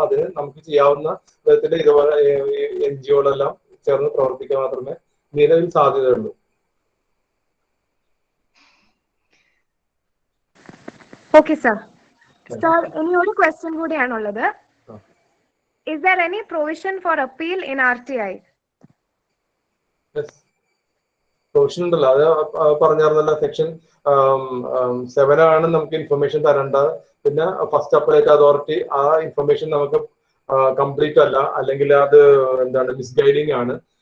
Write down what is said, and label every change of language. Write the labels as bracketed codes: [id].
[ml] അതിന് നമുക്ക് ചെയ്യാവുന്ന വിധത്തിൽ ഇതുപോലെ NGOകളെല്ലാം ചേർന്ന് പ്രവർത്തിക്കാൻ മാത്രമേ നിലവിൽ സാധ്യതയുള്ളൂ. Okay sir. സർ, ഇനി ഒരു question കൂടിയാണുള്ളത്. [en] Is there any provision for appeal in RTI? [ml] Provision ഉണ്ടല്ലോ, അത് പറഞ്ഞായിരുന്നല്ലോ. സെക്ഷൻ 7 ആണ് നമുക്ക് ഇൻഫർമേഷൻ തരേണ്ടത്. പിന്നെ ഫസ്റ്റ് അപ്പലേറ്റ് അതോറിറ്റി ആ ഇൻഫർമേഷൻ നമുക്ക് കംപ്ലീറ്റ് അല്ല, അല്ലെങ്കിൽ അത് എന്താണ് മിസ്ഗൈഡിങ് ആണ്.